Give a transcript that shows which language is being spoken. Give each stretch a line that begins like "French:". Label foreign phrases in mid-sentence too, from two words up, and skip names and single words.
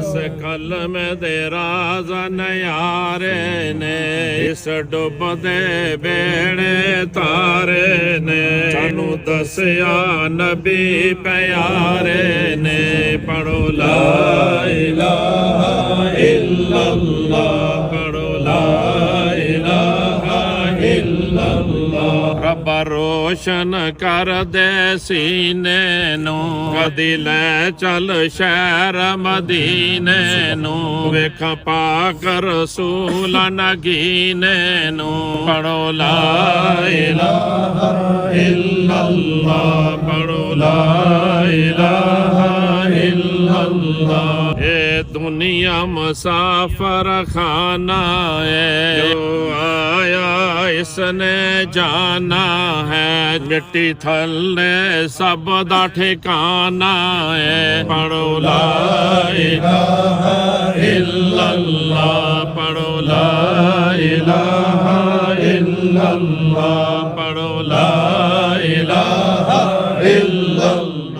Punjabi: کلمے دے راز نیارے نے اس ڈبدے بیڑے تارے نے سانوں دسیا نبی پیارے نے پڑھو
Arabic: لا إله إلا الله
Punjabi: پڑھو
Arabic: لا إله إلا الله
Punjabi: رب روشن کر دے سینے نوں کدی لے چل شہر مدینے نوں ویکھ پاک رسول نگینے نوں پڑھو
Arabic: لا إله إلا الله
Punjabi: پڑھو
Arabic: لا إله إلا الله
Punjabi: یہ دنیا مسافر خانہ ہے جو آیا اس نے جانا ہے مٹی تھلے سب دا ٹھکانہ ہے پڑھو
Arabic: لا إله إلا الله
Punjabi: پڑھو
Arabic: لا إله إلا الله
Punjabi: پڑھو
Arabic: لا إله إلا الله